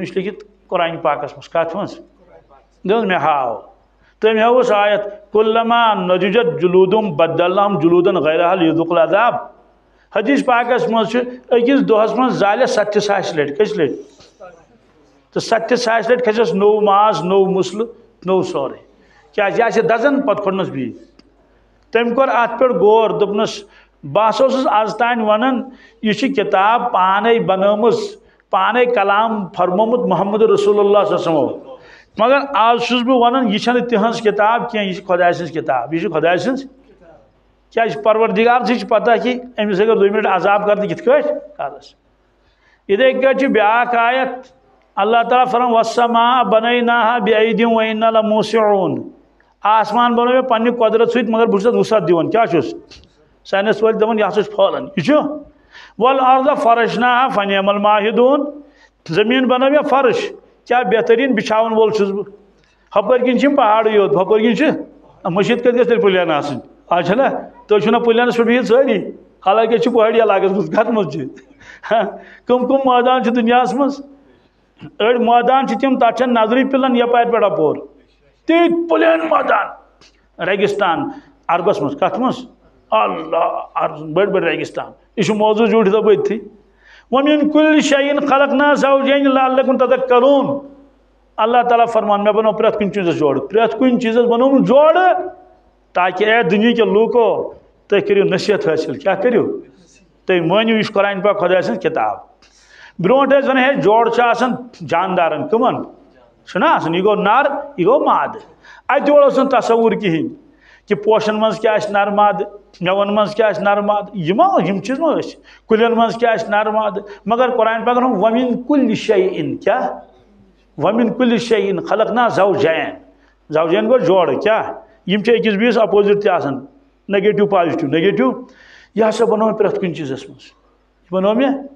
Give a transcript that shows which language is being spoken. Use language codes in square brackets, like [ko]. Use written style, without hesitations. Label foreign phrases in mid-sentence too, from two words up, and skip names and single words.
[ks] یہِ چھُ لیکھِتھ قرآنہِ پاکس منٛز کتھ منٛز دوٚپنس مےٚ ہاو تٔمۍ ہٲوٕس آیت [ar] کُلما نضجت جلوٗدُم بدلناہم جلوٗدن غیرہا لیذوقوا العذاب [ks] حدیث پاکس مز أکِس دۄہس منٛز زالہِ 70,000 لٹہِ کٔژِ لٹہِ تو 70,000 لٹہِ کھسٮ۪س نوٚو ماز نوٚو مسلہٕ نوٚو سورُے کیٛازِ یہِ آسہِ دزان پتہٕ کھوٚرنس بیٚیہِ تٔمۍ کوٚر اتھ پٮ۪ٹھ غور دوٚپنس بہٕ ہسا اوسُس آز تانۍ ونان یہِ چھِ کِتاب پانے بنٲومٕژ پانے کلام فرمومُت محمد رسول اللہ [ar] صلی اللہ علیہ وسلم [ks] مگر آز چھُس بہٕ ونان یہِ چھنہٕ تِہنٛز کِتاب کینٛہہ یہِ چھِ خۄداے سٕنٛز کِتاب یہِ چھِ خۄداے سٕنٛز کیا پروردگار سے پتہ کہ امس اگر 2 منٹ عذاب کر کت کرس اتھے کٹ بیاکھ آیت اللہ تعالیٰ فرمان [ar] والسماء بنیناها بأیدی وإنا لموسعون [ks] آسمان بنو مے پنہ قدرت سۭتۍ مگر بہٕ چھُس وسعت دِوان کیا چھُس سائنس وٲلۍ دپان یہ ہسا چھُ پھہلان یہ چھُ [ar] والارض فرشناها فنعم الماہدون [ks] زمین بنو مے فرش کیا بہترین بچھاون وول چھُس بہٕ ہپٲرۍ کِنۍ چھِ پہاڑٕے یوت ہپٲرۍ کِنۍ چھِ مشیٖد کتہِ گژھِ تیٚلہِ پٕلین آسٕنۍ آج چھا نا تُہۍ چھُو نا پٕلینس پٮ۪ٹھ بِہِتھ سٲری حالانکہ چھِ پہاڑی علاقس منٛز کتھ منٛز چھِ کم کم مٲدان چھِ دُنیاہس منٛز أڑۍ مٲدان چھِ تِم تتھ چھنہٕ نظرٕے پِلان یپارِ پٮ۪ٹھ اپور تیٖتۍ پٕلین مٲدان ریگستان عربس منٛز کتھ منٛز اللہ بٔڑۍ بٔڑۍ ریگستان یہ چھُ موضوع جوٗڑِتھ أتھی [ar] وَمِن کُلِّ شَیْءٍ خَلَقْنَا زَوْجَیْنِ لَعَلَّکُمْ تَذَکَّرُونَ [ks] اللہ تعالیٰ فرمان مےٚ بنوو پرٛٮ۪تھ کُنہِ چیٖزس جوڑٕ پرٛٮ۪تھ کُنہِ چیٖزس بنووُم جوڑٕ تاکہ اے دنیا کے لوکو تُہۍ کٔرِو نصیحت حٲصِل کیا کٔرِو تُہۍ مٲنِو یہِ چھُ قرآن پاک خۄداے سٕنٛز کِتاب برونٛٹھ ٲسۍ ونان ہے جوڑ چھُ آسان جاندارن کٕمن چھُنہ آسان یہِ گوٚو نر یہِ گوٚو مادٕ اتہِ یورٕ اوس نہٕ تصوُر کِہیٖنۍ کہ پوشن منٛز کیٛاہ آسہِ نر مادٕ مٮ۪وَن منٛز کیٛاہ آسہِ نر مادٕ یِم چیٖز ما ٲسۍ کُلٮ۪ن منٛز کیٛاہ آسہِ نر مادٕ مگر قرآن پاکن ووٚن [ar] وَمِن کُلِّ شَیْءٍ [ks] کیٛاہ [ar] وَمِن کُلِّ شَیْءٍ خَلَقْنَا زَوْجَیْن [ks] زوجین گوٚو جوڑٕ کیٛاہ یم چھِ أکِس بیٚیِس اپوزِٹ تہِ آسان [en] negative positive negative [ks] یہِ ہسا بنوو مےٚ پرٛٮ۪تھ کُنہِ چیٖزس منٛز یہِ بنوو مےٚ